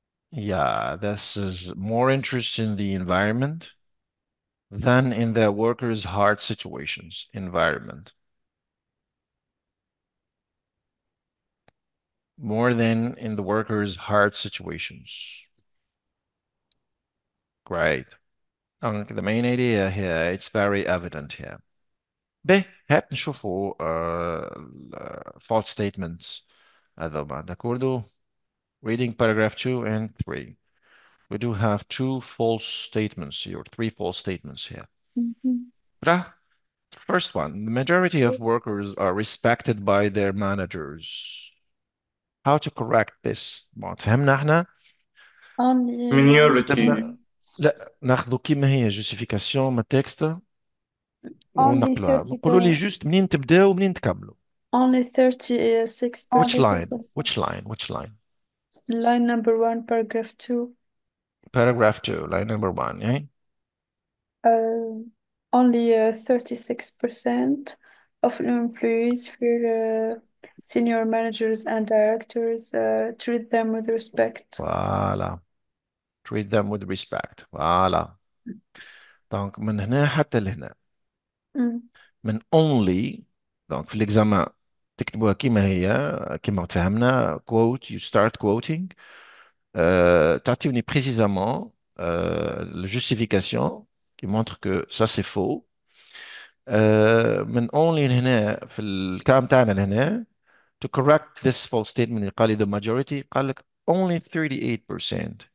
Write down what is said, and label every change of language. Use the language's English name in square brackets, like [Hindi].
[English] Yeah, this is more interest in the environment than in the workers' hard situations. Environment. More than in the workers' hard situations. Great. The main idea here, it's very evident here. [Arabic] به هات نشوفوا [English] false statements [Arabic] هذوما d'accordo. [English] Reading paragraph 2 and 3. We do have two false statements here, three false statements here. Mhm. First one, the majority of workers are respected by their managers. How to correct this؟ [Arabic] ما فهمنا احنا؟ [English] Only Minority. [Arabic] لا ناخذوا كيما هي justification من التكست [English] Only [Arabic] ونقلوها. قولوا لي [English] 30%. [Arabic] جوست منين تبداو ومنين تكملوا. [English] only 36%. Which Only line? 30%. Which line? Which line? Line number 1, paragraph 2. Paragraph 2, line number 1, eh? Only 36% of employees fear senior managers and directors, treat them with respect. [French] Voilà. [English] Treat them with respect. [French] Voilà. [Arabic] Donc, من هنا حتى لهنا. Mm. من only. Donc, في l'examen تكتبوها كما هي كما تفهمنا. [English] Quote, you start quoting. [French] تعطيوني précisément la justification qui montre que ça c'est faux. [Arabic] من only هنا في الكلام تاعنا لهنا [English] to correct this false statement [Arabic] اللي قال لي [English] the majority [Arabic] قال لك [English] only 38%.